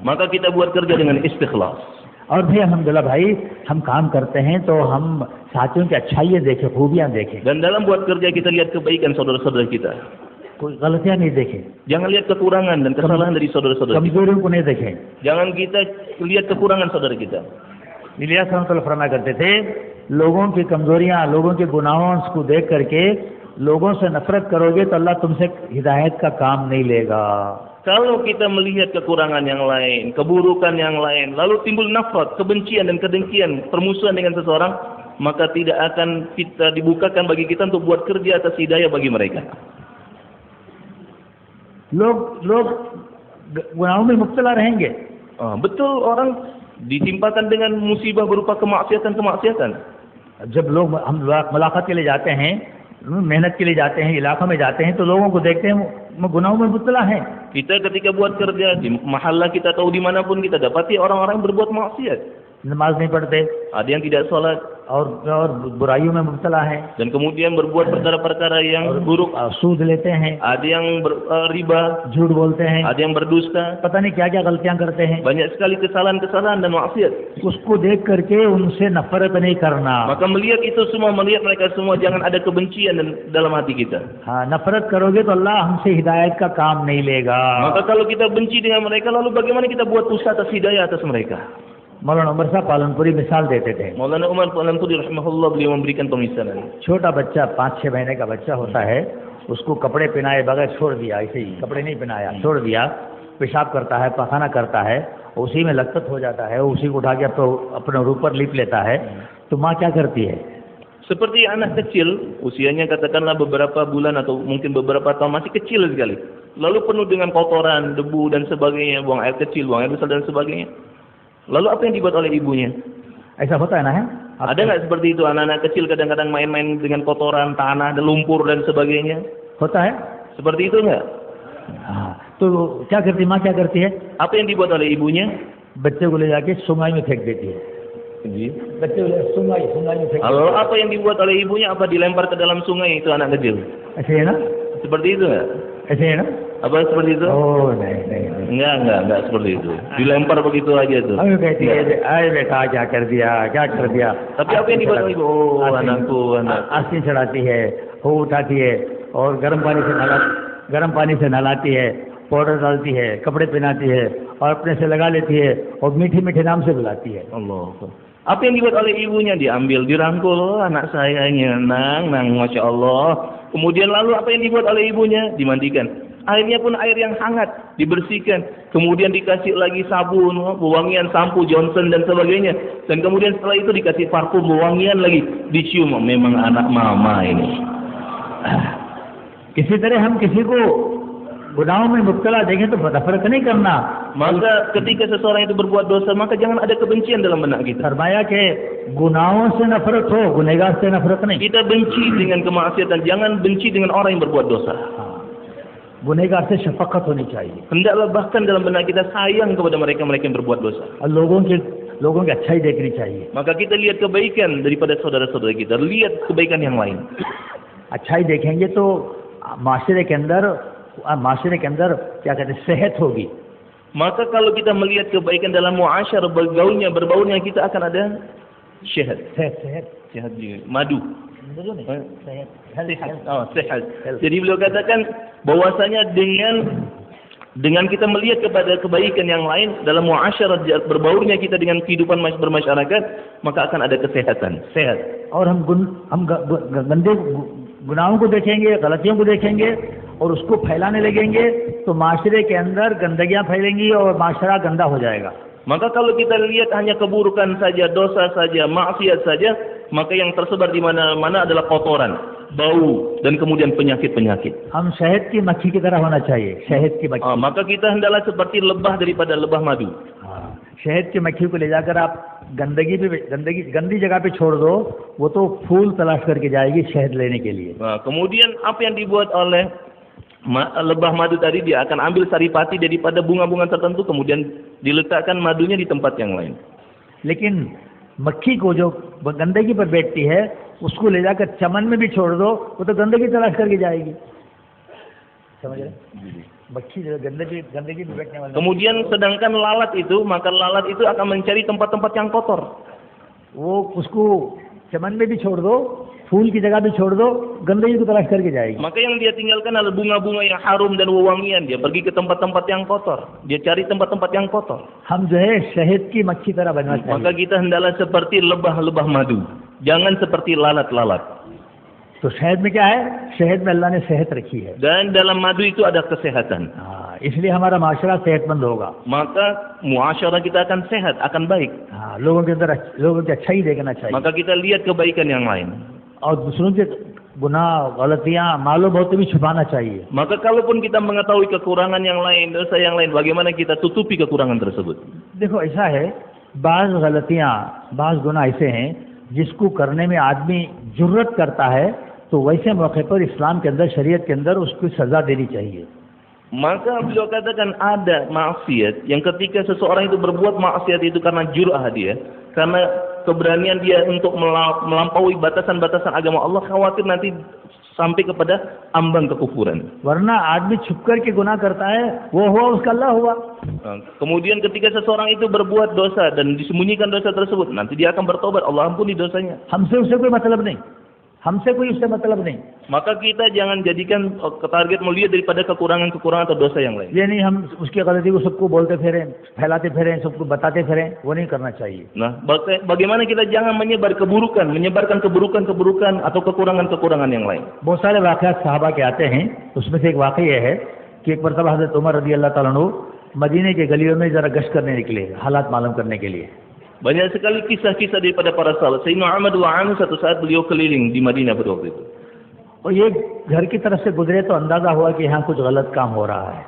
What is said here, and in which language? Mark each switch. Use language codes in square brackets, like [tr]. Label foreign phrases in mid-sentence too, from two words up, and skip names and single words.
[id] Maka kita buat kerja dengan istikhlas. [hi] और भी अल्हम्दुलिल्लाह भाई, हम काम करते हैं तो हम साथियों की अच्छाइयाँ देखें, खूबियाँ देखें, [id] Dan dalam buat kerja kita lihat kebaikan saudara-saudara kita. [hi] कोई गलतियाँ नहीं देखें, [id] Jangan lihat kekurangan dan kesalahan dari saudara-saudara kita. [hi] कमजोरियों को नहीं देखें. [id] Jangan kita lihat kekurangan saudara kita. [hi] इलियास रहमतुल्लाह फरमाया करते थे, लोगों की कमजोरियाँ, लोगों के गुनाहों को देख करके लोगों से नफरत करोगे तो अल्लाह तुमसे हिदायत का काम नहीं लेगा. [id] Kalau kita melihat kekurangan yang lain, keburukan yang lain, lalu timbul nafrat, kebencian dan kedengkian, permusuhan dengan seseorang, maka tidak akan kita dibukakan bagi kita untuk buat kerja atas hidayah bagi mereka. [hi] लोग गुनाहों में मुब्तला रहेंगे. [id] Betul, orang ditimpakan dengan musibah berupa kemaksiatan-kemaksiatan. [hi] जब लोग हम मुलाकात के लिए जाते हैं, मेहनत के लिए जाते हैं, इलाकों में जाते हैं, तो लोगों को देखते हैं गुनाहों में मुब्तला हैं. [id] Kita ketika buat kerja di mahalla kita atau dimanapun kita dapati orang-orang yang berbuat maksiat. [hi] नमाज नहीं पढ़ते [id] Ada yang tidak sholat [hi] और बुराइयों में मुब्तला हैं, [id] dan kemudian berbuat perkara-perkara yang buruk. [hi] सूद लेते हैं, [id] Ada yang riba, [hi] झूठ बोलते हैं, [id] ada yang berdusta. [hi] पता नहीं क्या क्या गलतियां करते हैं. [id] Banyak sekali kesalahan-kesalahan dan maksiat. [hi] उसको देख करके उनसे नफरत नहीं करना. [id] Maka melihat itu semua, melihat mereka semua, jangan ada kebencian dalam hati kita. [hi] हाँ, नफरत करोगे तो अल्लाह हमसे हिदायत का काम नहीं लेगा. [id] Maka kalau kita benci dengan mereka, lalu bagaimana kita buat usaha atas hidayah atas mereka? [hi] मौलाना उमर साहब पालनपुरी मिसाल देते थे. [id] Maulana Umar Palanpuri rahimahullah beliau memberikan pemisalan. [hi] छोटा बच्चा 5-6 महीने का बच्चा होता है, उसको कपड़े पहनाए बगैर छोड़ दिया, ऐसे ही कपड़े नहीं पहनाया, छोड़ दिया, पेशाब करता है, पखाना करता है, उसी में लत्तत हो जाता है, उसी को उठा के अपने ऊपर लिप लेता है, तो माँ क्या करती है? [id] Seperti anak kecil, usianya katakanlah beberapa bulan atau mungkin beberapa tahun, masih kecil sekali. Lalu penuh dengan kotoran, debu dan sebagainya, buang air kecil, buang air besar dan sebagainya. Lalu apa yang dibuat oleh ibunya? [hi] ऐसा होता है ना है? [id] Ada nggak seperti itu, anak-anak kecil kadang-kadang main-main dengan kotoran, tanah, dan lumpur dan sebagainya? [hi] होता है? [id] Seperti itu nggak? [hi] हाँ, तो क्या करती माँ, क्या करती है? [id] Apa yang dibuat oleh ibunya? [hi] बच्चे को ले जाके सुंगाई में फेंक देती है। बच्चे को सुंगाई में फेंक [id] Lalu apa yang dibuat oleh ibunya? Apa dilempar ke dalam sungai itu anak kecil? [hi] ऐसे है ना? [id] Seperti itu nggak? [hi] ऐसे है ना? [id] Apa seperti itu? [hi] Oh, नहीं। [id] Enggak seperti itu. Dilempar begitu aja tuh. [hi] हम कहती है, अरे बेटा क्या कर दिया? [id] Tapi apa yang dibuat oleh ibu? Oh, anakku. [hi] आस्तीन चढ़ाती है, वो उठाती है और गर्म पानी से नहलाती है, पाउडर डालती है, कपड़े पहनाती है और अपने से लगा लेती है और मीठे नाम से बुलाती है। [id] Allah. Apa yang dibuat oleh ibunya? Diambil, dirangkul, anak sayangnya, nang, [ar] ما شاء الله. [id] Kemudian lalu apa yang dibuat oleh ibunya? Dimandikan. Airnya pun air yang hangat, dibersihkan. Kemudian dikasih lagi sabun, wewangian, sampo, Johnson dan sebagainya. Dan kemudian setelah itu dikasih parfum, wewangian lagi. Dicium, memang anak mama ini. [hi] किसी तरह हम किसी को गुनाहों में मुब्तला देखें तो नफरत नहीं करना। [id] Maka ketika seseorang itu berbuat dosa, maka jangan ada kebencian dalam benak kita. [hi] फरमाया कि गुनाहों से नफरत हो, गुनहगार से नफरत नहीं। [id] Kita benci dengan kemaksiatan, jangan benci dengan orang yang berbuat dosa. [hi] गुनहगार से शफकत होनी चाहिए। [id] Hendaklah bahkan dalam benak kita sayang kepada mereka-mereka yang berbuat dosa. [hi] और लोगों की अच्छाई देखनी चाहिए। [id] Maka kita lihat kebaikan daripada saudara-saudara kita, lihat kebaikan yang lain. [hi] अच्छाई देखेंगे तो माशरे के अंदर क्या कहते हैं, सेहत होगी। [id] Maka kalau kita melihat kebaikan dalam muasyar, berbaurnya kita akan ada sehat juga. Madu. Sehat. Jadi beliau katakan bahwasanya dengan kita melihat kepada kebaikan yang lain dalam muasyarah, berbaurnya kita dengan kehidupan bermasyarakat, maka akan ada kesehatan, sehat. [hi] और हम गंदे गुनाहों को देखेंगे, गलतियों को देखेंगे और उसको फैलाने लगेंगे तो माशरे के अंदर गंदगियां फैलेंगी और माशरा गंदा हो जाएगा। [id] Maka kalau kita lihat hanya keburukan saja, dosa saja, maksiat saja, maka yang tersebar di mana-mana adalah kotoran, bau, dan kemudian penyakit-penyakit. [hi] हम शहद की मक्खी की तरह होना चाहिए, शहद की मक्खी। [id] Maka kita hendaklah seperti lebah daripada lebah madu. [hi] शहद की मक्खी को ले जाकर आप गंदी जगह पे छोड़ दो, वो तो फूल तलाश करके जाएगी शहद लेने के लिए। [id] Kemudian apa yang dibuat oleh lebah madu tadi, dia akan ambil saripati daripada bunga-bunga tertentu, kemudian diletakkan madunya di tempat yang lain. [hi] लेकिन मक्खी को जो गंदगी पर बैठती है, उसको ले जाकर चमन में भी छोड़ दो, वो तो गंदगी तलाश करके जाएगी। समझ रहे? मक्खी जो गंदगी में बैठने वाला। [id] Kemudian sedangkan lalat itu, maka lalat itu akan mencari tempat-tempat yang kotor. [hi] वो उसको चमन में भी छोड़ दो, फूल की जगह भी छोड़ दो, गंदगी को तलाश करके जाएगी। [id] Maka yang dia tinggalkan adalah bunga-bunga yang harum dan wewangian. Dia pergi ke tempat-tempat yang kotor. Dia cari tempat-tempat yang kotor. [hi] हम जो है शहद की मक्खी तरह बनना चाहिए। [id] Maka kita hendaklah seperti lebah-lebah madu. Jangan seperti lalat-lalat. [hi] तो शहद में क्या है? शहद में अल्लाह ने सेहत रखी है। [id] Dan dalam madu itu ada kesehatan. [hi] इसलिए हमारा माशरा सेहतमंद होगा। [id] Maka muasyarah kita akan sehat, akan baik. [hi] लोगों के अंदर लोगों की अच्छाई देखना चाहिए। [id] Maka kita lihat kebaikan yang lain. [hi] और दूसरों के गुनाह, गलतियां, मालूम होते भी छुपाना चाहिए। [id] Maka kalaupun kita mengetahui kekurangan yang lain, dosa yang lain, bagaimana kita tutupi kekurangan tersebut? [hi] देखो ऐसा है, बाज गलतियां, बाज गुनाह ऐसे हैं जिसको करने में आदमी जुर्रत करता है, तो वैसे मौके पर इस्लाम के अंदर, शरीयत के अंदर उसको सजा देनी चाहिए। [id] Maka beliau katakan ada maksiat yang ketika seseorang itu berbuat maksiat itu karena jur'ah dia, karena keberanian dia untuk melampaui batasan-batasan agama Allah, khawatir nanti sampai kepada ambang kekufuran. [hi] वरना आदमी छुप करके गुनाह करता है, वो हुआ उसका अल्लाह हुआ। [id] Kemudian ketika seseorang itu berbuat dosa dan disembunyikan dosa tersebut, nanti dia akan bertobat, Allah ampuni dosanya. [hi] हमसे उससे कोई मतलब नहीं, हमसे कोई उससे मतलब नहीं। [id] Maka kita jangan jadikan target melihat daripada kekurangan-kekurangan atau dosa yang lain. [hi] ये नहीं हम उसकी गलती को सबको बोलते फिरें, फैलाते फिरें, सबको बताते फिरें, वो नहीं करना चाहिए। [id] Nah, bagaimana kita jangan menyebarkan keburukan atau kekurangan-kekurangan yang lain. [hi] बहुत सारे वाक़यात सहाबा के आते हैं, उसमें से एक वाक़या ये है कि एक मरतबा हज़रत उमर [ar] رضي الله تعالى عنه [hi] मदीने के गलियों में ज़रा गश्त करने निकले, हालात मालूम करने के लिए। [id] Banyak sekali kisah-kisah daripada para sahabat. Sayyidina Umar [ar] رضي الله عنه [id] satu saat beliau keliling di Madinah pada waktu itu. [hi] और ये घर की तरफ से गुजरे तो अंदाजा हुआ कि यहाँ कुछ गलत काम हो रहा है.